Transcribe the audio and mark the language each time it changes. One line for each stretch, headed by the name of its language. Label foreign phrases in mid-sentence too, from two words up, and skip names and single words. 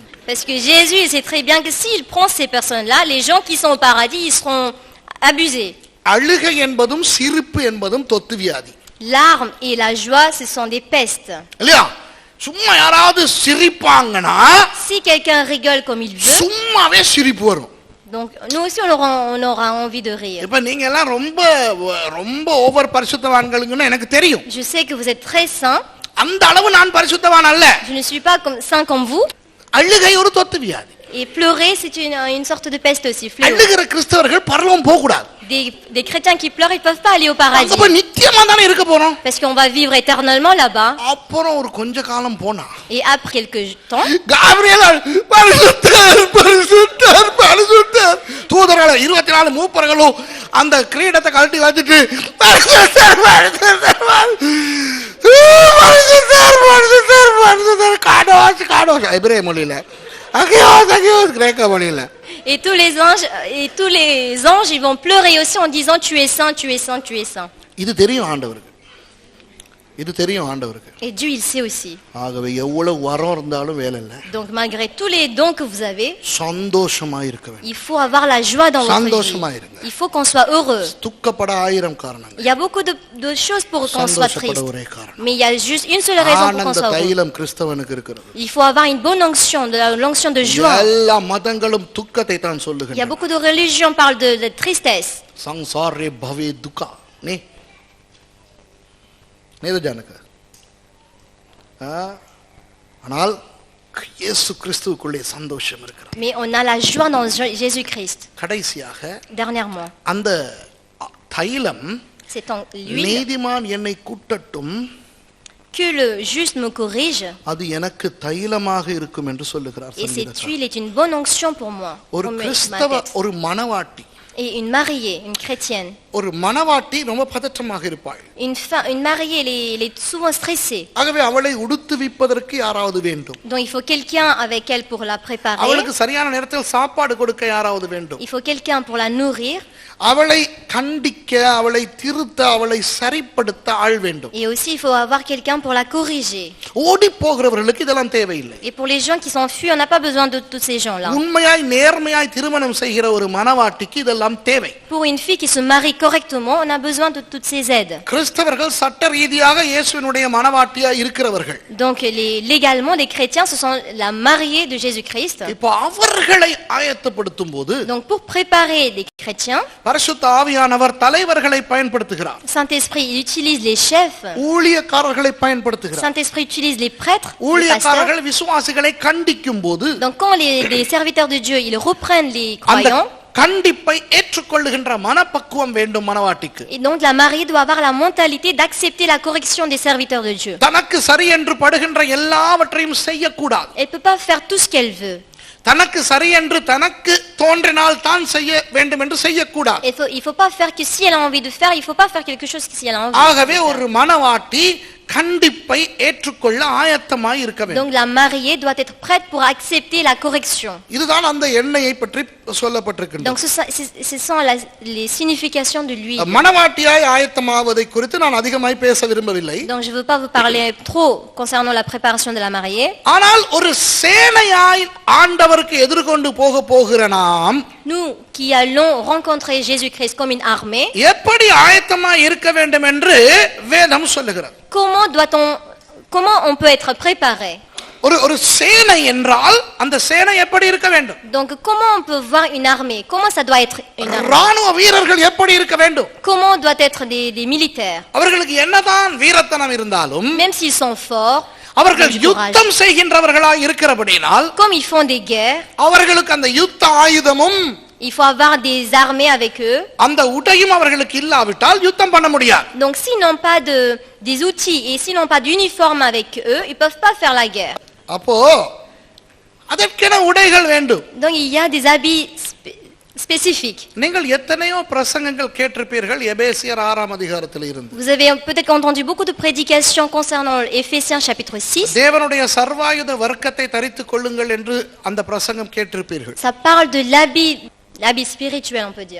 French: Parce que Jésus sait très bien que s'il prend ces personnes-là, les gens qui sont au paradis, ils seront abusés.
Tamil: அழுகை என்பதும் சிரிப்பு என்பதும் தொத்து வியாதி
French: L'arme et la joie, ce sont des pestes.
Tamil: இல்லையா? சும்மா யாராவது சிரிப்பாங்கன்னா
French: Si quelqu'un rigole comme il veut,
Tamil: சும்மாவே சிரிப்பு வரும்.
French: donc nous aussi on aura envie de rire.
Tamil: இப்ப நீங்க எல்லாம் ரொம்ப ரொம்ப ஓவர் பரிசுத்தவான்களுங்கன்னு எனக்கு தெரியும்.
French: Je sais que vous êtes très saints.
Tamil: அந்த அளவு நான் பரிசுத்தவான் அல்ல.
French: Je ne suis pas saint comme vous.
Tamil: அழுகை ஒரு தொத்து வியாதி.
French: Et pleurer, c'est une sorte de peste aussi. Fléau.
Tamil: அழுகிற கிறிஸ்தவர்கள் பரலோகம் போக கூடாது.
French: Des chrétiens qui pleurent, ils ne peuvent pas aller au paradis.
Tamil: அங்க போய் நித்தியமா தானே இருக்க போறோம்.
French: Parce qu'on va vivre éternellement là-bas.
Tamil: அப்புறம் ஒரு கொஞ்ச காலம் போனா
French: Et après quelques temps,
Tamil: காபிரியேல் பரிசுத்தர் பரிசுத்தர் பரிசுத்தர் தூதர்கள் 24 மூப்பர்களும் அந்த கிரீடத்தை கழட்டி வச்சிட்டு பரிசுத்தர் பரிசுத்தர் பரிசுத்தர் பரிசுத்தர் பரிசுத்தர் காடோஸ் எபிரேய மொழியில அகியோஸ் கிரேக்க மொழியில
French: et tous les anges, ils vont pleurer aussi en disant tu es saint, tu es saint, tu es saint.
Tamil: இது தெரியும் ஆண்டவருக்கு. இது தெரியும் ஆண்டவருக்கு.
French: Et Dieu il sait aussi.
Tamil: ஆகவே எவ்வளவு வரம் இருந்தாலும் வேலை இல்லை.
French: Donc malgré tous les dons que vous avez,
Tamil: சந்தோஷமா இருக்க வேண்டும்.
French: il faut avoir la joie dans votre
Tamil: சந்தோஷமா
French: vie.
Tamil: இருங்க.
French: Il faut qu'on soit heureux.
Tamil: துக்கப்பட 1000 காரணங்கள்.
French: Il y a beaucoup de choses pour qu'on soit
Tamil: சந்தோஷப்பட
French: triste.
Tamil: ஒரே காரணம்.
French: Mais il y a juste une seule raison pour qu'on
Tamil: ஆனந்த
French: soit heureux.
Tamil: தைலம் கிறிஸ்தவனுக்கு இருக்கிறது.
French: Il faut avoir une bonne onction, l'onction de joie.
Tamil: எல்லா மதங்களும் துக்கத்தை தான்
French: Il y a
Tamil: சொல்லுகின்றன.
French: beaucoup de religions qui parlent de tristesse.
Sanskrit: संसारे भवे दुक्खा नी नेतु जानक
Tamil: ஆனால் இயேசு கிறிஸ்துவுக்குள்ளே சந்தோஷம் இருக்கிறது.
French: Mais on a la joie dans Jésus-Christ.
Tamil: கடைசியாக
French: Dernièrement,
Tamil: அந்த தைலம்
French: c'est en l'huile
Tamil: நீதிமான் என்னை கூட்டட்டும்
French: que le juste me corrige.
Tamil: அது எனக்கு தைலமாக இருக்கும் என்று சொல்லுகிறார்
French: Et cette
Tamil: சங்கீதக்காரன்.
French: huile est une bonne onction pour moi.
Tamil: ஒரு
French: pour ma
Tamil: கிறிஸ்தவ
French: tête.
Tamil: ஒரு மணவாட்டி
French: Et une mariée, une chrétienne,
Tamil: ஒரு மணவாட்டி ரொம்ப பதற்றமாக இருப்பாள்.
French: une mariée, elle est souvent stressée.
Tamil: ஆகவே அவளை உடுத்துவிப்பதற்கு யாராவது வேண்டும்.
French: Donc il faut quelqu'un avec elle pour la préparer.
Tamil: அவளுக்கு சரியான நேரத்தில் சாப்பாடு கொடுக்க யாராவது வேண்டும்.
French: Il faut quelqu'un pour la nourrir.
Tamil: அவளை கண்டிக்க அவளை திருத்த அவளை சரிப்படுத்த ஆள் வேண்டும்.
French: Et aussi il faut avoir quelqu'un pour la corriger.
Tamil: ஓடி போகிறவர்களுக்கு இதெல்லாம் தேவையில்லை.
French: Et pour les gens qui s'enfuient, on n'a pas besoin de tous ces gens-là.
Tamil: உண்மையாய் நேர்மையாய் திருமணம் செய்கிற ஒரு மணவாட்டிக்கு இதெல்லாம் தேவை.
French: Pour une fille qui se marie correctement, on a besoin de toutes ces aides.
Tamil: கிறிஸ்தவர்கள் சட்ட ரீதியாக இயேசுவினுடைய மணவாட்டியாய் இருக்கிறவர்கள்.
French: Donc légalement, les chrétiens, ce sont la mariée de Jésus-Christ.
Tamil: இப்போ அவர்களை ஆயத்தப்படுத்தும் போது
French: Donc pour préparer les chrétiens,
Tamil: பரிசுத்த ஆவியானவர் தலைவர்களை பயன்படுத்துகிறார்.
French: Saint-Esprit il utilise les chefs.
Tamil: ஊழியக்காரர்களை பயன்படுத்துகிறார்.
French: Saint-Esprit utilise les prêtres, les pasteurs.
Tamil: ஊழியக்காரர்கள் விசுவாசிகளை கண்டிக்கும் போது
French: Donc quand les serviteurs de Dieu, ils reprennent les
Tamil: அந்த
French: croyants,
Tamil: கண்டிப்பை ஏற்றுக்கொள்ளுகின்ற மனப்பக்குவம் வேண்டும் மணவாட்டிக்கு.
French: et donc la mariée doit avoir la mentalité d'accepter la correction des serviteurs de Dieu.
Tamil: தனக்கு சரி என்று படுகின்ற எல்லாவற்றையும் செய்யக்கூடாது.
French: Elle ne peut pas faire tout ce qu'elle veut.
Tamil: தனக்கு சரி என்று தனக்கு தோன்றினால் தான் செய்ய வேண்டும் என்று செய்யக்கூடாது.
French: Il faut pas faire que si elle a envie de faire, il faut pas faire quelque chose que si elle a envie.
Tamil: ஆகவே ஒரு மணவாட்டி கண்டிப்பை ஏற்றுக்கொள்ள ஆயத்தமாய் இருக்க வேண்டும்.
French: Donc la mariée doit être prête pour accepter la correction.
Tamil: இதுதான் அந்த எண்ணெயை பற்றி சொல்லப்பட்டிருக்கிறது.
French: Donc ce sont les significations de l'huile.
Tamil: மணவாட்டியாய் ஆயத்தமாவதை குறித்து நான் அதிகமாய் பேச விரும்பவில்லை.
French: Donc je veux pas vous parler trop concernant la préparation de la mariée.
Tamil: ஆனால் ஒரு சேனையாய் ஆண்டவருக்கு எதிர்கொண்டு போகிற நாம்
French: Nous qui allons rencontrer Jésus-Christ comme une armée,
Tamil: எப்படி ஆயத்தமாய் இருக்க வேண்டும் என்று வேதம் சொல்லுகிறது.
French: comment on peut être préparé?
Tamil: ஒரு சேனை என்றால் அந்த சேனை எப்படி இருக்க வேண்டும்?
French: Donc comment on peut voir une armée? Comment ça doit être une armée?
Tamil: ராணுவ வீரர்கள் எப்படி இருக்க வேண்டும்?
French: Comment doit être des militaires?
Tamil: அவர்களுக்கு என்னதான் வீரத்தனம் இருந்தாலும்
French: Même s'ils sont forts,
Tamil: அவர்கள் யுத்தம் செய்கின்றவர்களாய் இருக்கிறபடியால்
French: comme ils font des guerres,
Tamil: அவர்களுக்கு அந்த யுத்த ஆயுதமும்
French: il faut avoir des armées avec eux.
Tamil: அந்த உடையும் அவர்களுக்கு இல்லாவிட்டால் யுத்தம் பண்ண முடியாது.
French: Donc s'ils n'ont pas des outils et s'ils n'ont pas d'uniforme avec eux, ils peuvent pas faire la guerre.
Tamil: அப்போ அதற்கென உடைகள் வேண்டும்.
French: Donc il y a des habits spécifiques.
Tamil: நீங்கள் எத்தனையோ பிரசங்கங்கள் கேட்டிருப்பீர்கள் எபேசியர் 6ஆம் அதிகாரத்தில் இருந்து.
French: Vous avez peut-être entendu beaucoup de prédications concernant Éphésiens chapitre 6.
Tamil: தேவனுடைய சர்வாயுத வர்க்கத்தை தரித்துக் கொள்ளுங்கள் என்று அந்த பிரசங்கம் கேட்டிருப்பீர்கள்.
French: Ça parle de l'habit spirituel, on peut dire.